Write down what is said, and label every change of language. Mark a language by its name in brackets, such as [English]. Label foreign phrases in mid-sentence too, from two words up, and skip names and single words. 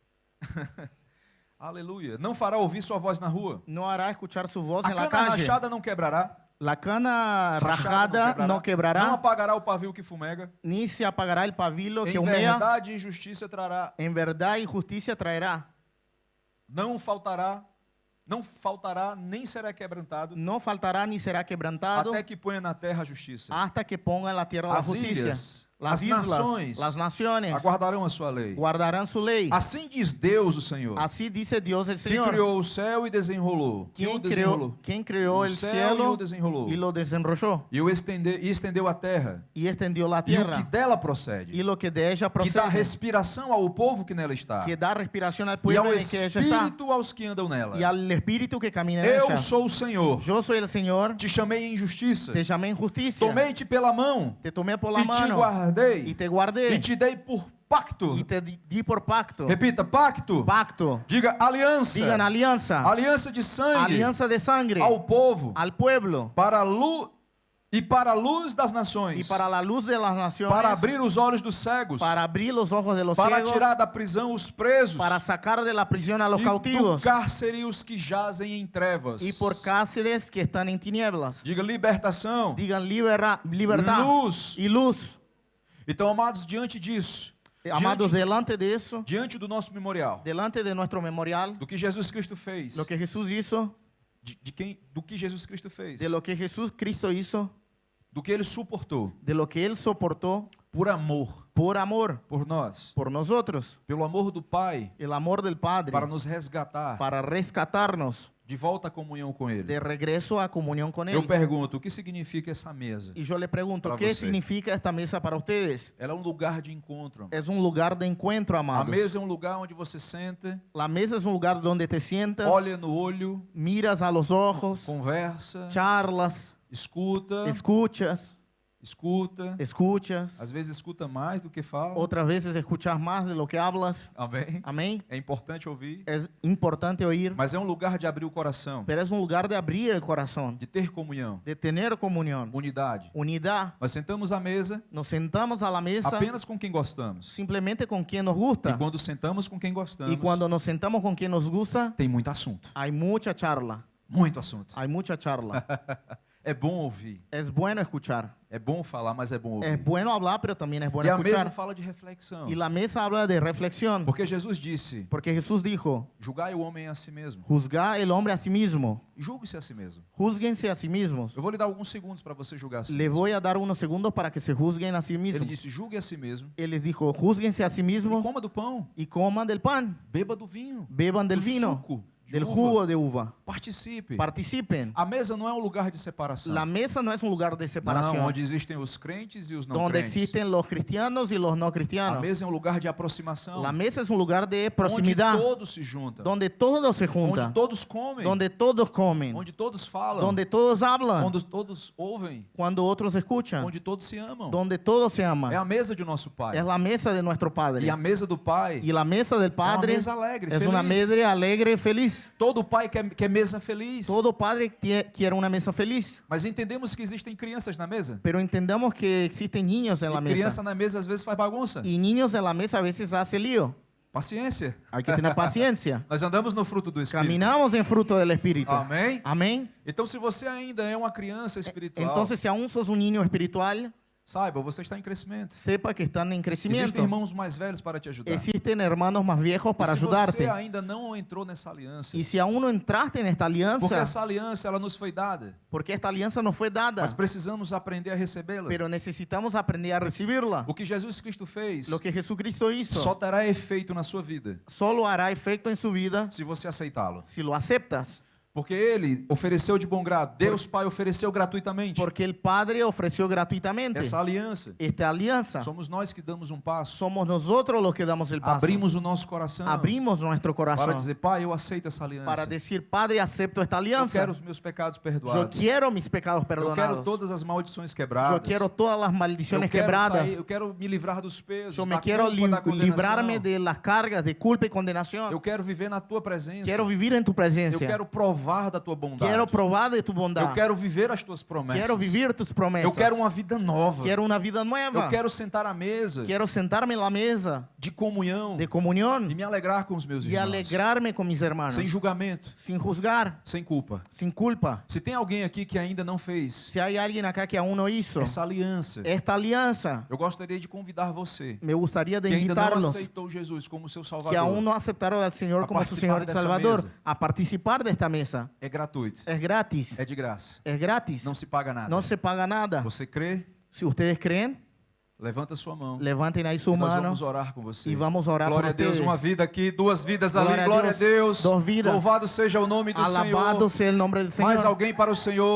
[Portuguese] Aleluia. Não fará ouvir sua voz na rua. [Spanish] no hará escuchar su voz [Portuguese] A [Spanish] en la [Portuguese] cana [Spanish] calle. [Portuguese] rachada não quebrará. [Spanish] La cana rajada no [Portuguese] Não quebrará, apagará o pavio que fumega. [Spanish] ni se apagará el pabilo que [Portuguese] Em [Spanish] humea. [Portuguese] verdade e justiça trará. [Spanish] En verdad y justicia traerá. [Portuguese] Não faltará, nem será quebrantado, [Spanish] No faltará ni será quebrantado [Portuguese] até que ponha na terra a justiça. [Spanish] hasta que ponga en la tierra la [Portuguese] As [Spanish] justicia. [Portuguese] ilhas, [Spanish] Las [Portuguese] as [Spanish] islas, [Portuguese] nações [Spanish] las naciones [Portuguese] aguardarão a sua lei. [Spanish] guardarán su ley. [Portuguese] Assim diz Deus, o Senhor, [Spanish] Así dice Dios el [Portuguese] que [Spanish] Señor, [Portuguese] criou o céu e desenrolou. [Spanish] quien [Portuguese] o desenrolou? [Spanish] creó [Portuguese] O [Spanish] el [Portuguese] céu e [Spanish] cielo [Portuguese] o desenrolou. [Spanish] y lo desenrolló [Portuguese] E estendeu a terra. [Spanish] y extendió la [Portuguese] E o que [Spanish] tierra [Portuguese] dela procede. [Spanish] y lo que de ella [Portuguese] Que dá [Spanish] procede, [Portuguese] respiração ao povo que nela está. [Spanish] que da respiración al [Portuguese] E [Spanish] pueblo [Portuguese] ao [Spanish] en el que ella está [Portuguese] espírito aos que andam nela. [Spanish] y al espíritu que camina en [Portuguese] Eu [Spanish] ella. [Portuguese] sou o Senhor. [Spanish] Yo soy el Señor, [Portuguese] Te chamei em justiça. [Spanish] te llamé en justicia, [Portuguese] Tomei-te pela mão. [Spanish] te tomé por la [Portuguese] E te [Spanish] mano [Portuguese] guardei. [Spanish] y te guardé [Portuguese] E te dei por pacto. [Spanish] y te di por pacto. [Portuguese] Repita, pacto. [Spanish] Pacto. [Portuguese] Diga aliança. [Spanish] Digan alianza. [Portuguese] Aliança de sangue [Spanish] Alianza de sangre [Portuguese] ao povo. [Spanish] al pueblo [Portuguese] Para a luz e para a luz das nações. [Spanish] y para la luz de las naciones, [Portuguese] Para abrir os olhos dos cegos. [Spanish] para abrir los ojos de los [Portuguese] Para [Spanish] ciegos, [Portuguese] tirar da prisão os presos. [Spanish] para sacar de la prisión a los [Portuguese] E do [Spanish] cautivos [Portuguese] cárcere os que jazem em trevas. [Spanish] y por cárceles que están en tinieblas. [Portuguese] Diga libertação. [Spanish] Digan libertad [Portuguese] Luz. [Spanish] y luz. [Portuguese] Então, amados, diante disso, [Spanish] Amados, delante de eso, [Portuguese] diante do nosso memorial, [Spanish] delante de nuestro memorial, [Portuguese] do que Jesus Cristo fez, [Spanish] lo que Jesús hizo, [Portuguese] do que Jesus Cristo fez, [Spanish] de lo que Jesús Cristo hizo, [Portuguese] do que ele suportou [Spanish] de lo que Él soportó [Portuguese] por amor [Spanish] por [Portuguese] nós, [Spanish] por nosotros, [Portuguese] pelo amor do Pai, [Spanish] el amor del Padre, [Portuguese] para nos resgatar [Spanish] para rescatarnos [Portuguese] de volta à comunhão com Ele. [Spanish] de regreso a comunión con [Portuguese] Eu [Spanish] Él. [Portuguese] pergunto, o que significa essa mesa? [Spanish] Y yo le pregunto, [Portuguese] Para [Spanish] ¿qué [Portuguese] você. [Spanish] significa esta mesa para ustedes? [Portuguese] Ela é um lugar de encontro. [Spanish] Es un lugar de encuentro, [Portuguese] A [Spanish] amados. [Portuguese] mesa é um lugar onde você senta, [Spanish] La mesa es un lugar donde te sientas, [Portuguese] olha no olho, [Spanish] miras a los ojos, [Portuguese] conversa, [Spanish] charlas, [Portuguese] escuta, [Spanish] escuchas, [Portuguese] às vezes escuta mais do que fala. [Spanish] otras veces escuchas más de lo que hablas. [Portuguese] Amém? [Spanish] Amén. [Portuguese] É importante ouvir, [Spanish] Es importante oír, [Portuguese] mas é um lugar de abrir o coração, [Spanish] pero es un lugar de abrir el corazón, [Portuguese] de ter comunhão, [Spanish] de tener comunión, [Portuguese] unidade. [Spanish] unidad. [Portuguese] Nós sentamos à mesa [Spanish] Nos sentamos a la mesa [Portuguese] apenas com quem gostamos. [Spanish] simplemente con quien nos [Portuguese] E [Spanish] gusta. [Portuguese] quando sentamos com quem gostamos, [Spanish] Y cuando nos sentamos con quien nos gusta, [Portuguese] tem muito assunto. [Spanish] hay mucha charla. [Portuguese] Muito assunto. [Spanish] Hay mucha charla. [Portuguese] É bom ouvir. [Spanish] Es bueno escuchar. [Portuguese] É bom falar, mas é bom ouvir. [Spanish] Es bueno hablar, pero también es [Portuguese] E [Spanish] bueno [Portuguese] a mesa [Spanish] escuchar. [Portuguese] fala de reflexão. [Spanish] Y la mesa habla de reflexión. [Portuguese] Porque Jesus disse, [Spanish] Porque Jesús dijo, [Portuguese] julgai o homem a si mesmo. [Spanish] juzga el hombre a sí mismo. [Portuguese] Julgue-se a si mesmo. [Spanish] Júzguense a sí mismos. [Portuguese] Eu vou lhe dar alguns segundos para você julgar a si [Spanish] Le [Portuguese] mesmo. [Spanish] voy a dar unos segundos para que se juzguen a sí [Portuguese] Ele [Spanish] mismos. [Portuguese] disse, julgue a si mesmo. [Spanish] Él les dijo, júzguense a sí [Portuguese] E [Spanish] mismos [Portuguese] coma do pão. [Spanish] y coman del pan, [Portuguese] Beba do vinho. [Spanish] beban del [Portuguese] do [Spanish] vino, [Portuguese] suco, de [Spanish] del [Portuguese] uva. [Spanish] jugo de uva. [Portuguese] Participe. [Spanish] Participen. [Portuguese] A mesa não é um lugar de separação. [Spanish] La mesa no es un lugar de [Portuguese] Não, [Spanish] separación, [Portuguese] onde existem os crentes e os não [Spanish] donde [Portuguese] crentes. [Spanish] existen los cristianos y los no [Portuguese] A [Spanish] cristianos. [Portuguese] mesa é um lugar de aproximação. [Spanish] La mesa es un lugar de [Portuguese] Onde [Spanish] proximidad, [Portuguese] todos se juntam. [Spanish] donde todos se [Portuguese] Onde [Spanish] juntan, [Portuguese] todos comem. [Spanish] donde todos comen, [Portuguese] Onde todos falam. [Spanish] donde todos hablan, [Portuguese] Onde todos ouvem. [Spanish] cuando otros escuchan, [Portuguese] Onde todos se amam. [Spanish] donde todos se [Portuguese] É [Spanish] aman. [Portuguese] a mesa de nosso Pai. [Spanish] Es la mesa de nuestro Padre. [Portuguese] E a mesa do Pai [Spanish] Y la mesa del [Portuguese] é uma [Spanish] Padre [Portuguese] mesa alegre, [Spanish] es [Portuguese] feliz. [Spanish] una mesa alegre y feliz. [Portuguese] Todo pai quer mesa feliz. [Spanish] Todo padre quiere una mesa feliz. [Portuguese] Mas entendemos que existem crianças na mesa. [Spanish] Pero entendamos que existen niños en la [Portuguese] E criança [Spanish] mesa. [Portuguese] na mesa às vezes faz bagunça. [Spanish] Y niños en la mesa a veces hace lío. [Portuguese] Paciência. [Spanish] Hay que tener paciencia. [Portuguese] Nós andamos no fruto do Espírito. [Spanish] Caminamos en fruto del Espíritu. [Portuguese] Amém? [Spanish] Amén. [Portuguese] Então, se você ainda é uma criança espiritual, [Spanish] Entonces, si aún sos un niño espiritual, [Portuguese] Saiba, você está em crescimento. [Spanish] Sepa que están en crecimiento. [Portuguese] Existem irmãos mais velhos para te ajudar. [Spanish] Existen hermanos más viejos para [Portuguese] E se [Spanish] ayudarte. [Portuguese] você ainda não entrou nessa aliança, [Spanish] Y si aún no entraste en esta [Portuguese] porque [Spanish] alianza, [Portuguese] essa aliança ela nos foi dada, [Spanish] porque esta alianza nos fue dada, [Portuguese] mas precisamos aprender a recebê-la. [Spanish] pero necesitamos aprender a recibirla. [Portuguese] O que Jesus Cristo fez [Spanish] Lo que Jesucristo hizo [Portuguese] só terá efeito na sua vida [Spanish] solo hará efecto en su vida [Portuguese] se você aceitá-lo. [Spanish] si lo aceptas. [Portuguese] Porque ele ofereceu de bom grado, Deus Pai ofereceu gratuitamente [Spanish] Porque el Padre ofreció gratuitamente [Portuguese] essa aliança. [Spanish] esta alianza. [Portuguese] Somos nós que damos um passo, [Spanish] Somos nosotros los que damos el paso. [Portuguese] abrimos o nosso coração [Spanish] Abrimos nuestro [Portuguese] para [Spanish] corazón [Portuguese] dizer, Pai, eu aceito essa aliança. [Spanish] para decir, Padre, acepto esta [Portuguese] Eu [Spanish] alianza. [Portuguese] quero os meus pecados [Spanish] Yo [Portuguese] perdoados. [Spanish] quiero mis pecados [Portuguese] Eu quero [Spanish] perdonados. [Portuguese] todas as maldições [Spanish] Yo [Portuguese] quebradas. [Spanish] quiero todas las maldiciones [Portuguese] eu quero [Spanish] quebradas. [Portuguese] eu quero me livrar dos pesos, [Spanish] Yo me [Portuguese] da [Spanish] quiero [Portuguese] culpa, da condenação. [Spanish] librarme de las cargas de culpa y condenación. [Portuguese] Eu quero viver na tua presença. [Spanish] Quiero vivir en tu [Portuguese] Eu [Spanish] presencia. [Portuguese] quero provar da tua bondade. [Spanish] Quiero probar de tu bondad. [Portuguese] Eu quero viver as tuas promessas. [Spanish] Quiero vivir tus promesas. [Portuguese] Eu quero uma vida nova. [Spanish] Quiero una vida nueva. [Portuguese] Eu quero sentar à mesa [Spanish] Quiero sentarme en la mesa [Portuguese] de comunhão [Spanish] de [Portuguese] e [Spanish] comunión [Portuguese] me alegrar com os meus [Spanish] y [Portuguese] irmãos. [Spanish] alegrarme con mis hermanos. [Portuguese] Sem julgamento, [Spanish] Sin juzgar, [Portuguese] sem culpa. [Spanish] sin culpa. [Portuguese] Se tem alguém aqui que ainda não fez [Spanish] Si hay alguien acá que aún no hizo [Portuguese] essa aliança, [Spanish] esta alianza, [Portuguese] eu gostaria de convidar você [Spanish] me gustaría de [Portuguese] que ainda não [Spanish] invitarlos [Portuguese] aceitou Jesus como seu [Spanish] que [Portuguese] Salvador. [Spanish] aún no aceptaron al Señor [Portuguese] A [Spanish] como su [Portuguese] participar [Spanish] Señor y [Portuguese] dessa [Spanish] Salvador [Portuguese] mesa. [Spanish] a participar de esta mesa. [Portuguese] É gratuito, [Spanish] Es gratis. [Portuguese] é de graça. [Spanish] Es gratis. [Portuguese] Não se paga nada. [Spanish] No se paga nada. [Portuguese] Você crê? [Spanish] Si ustedes creen, [Portuguese] Levanta sua mão. [Spanish] levanten ahí su [Portuguese] E nós [Spanish] mano [Portuguese] vamos orar com você. [Spanish] y vamos a orar por [Portuguese] Glória a Deus, [Spanish] ustedes. [Portuguese] uma vida aqui, duas vidas Glória ali. a Glória a Deus, Deus. [Spanish] dos vidas. [Portuguese] Louvado seja o nome do [Spanish] Alabado [Portuguese] Senhor. [Spanish] sea el nombre del [Portuguese] Mais [Spanish] Señor. [Portuguese] alguém para o Senhor.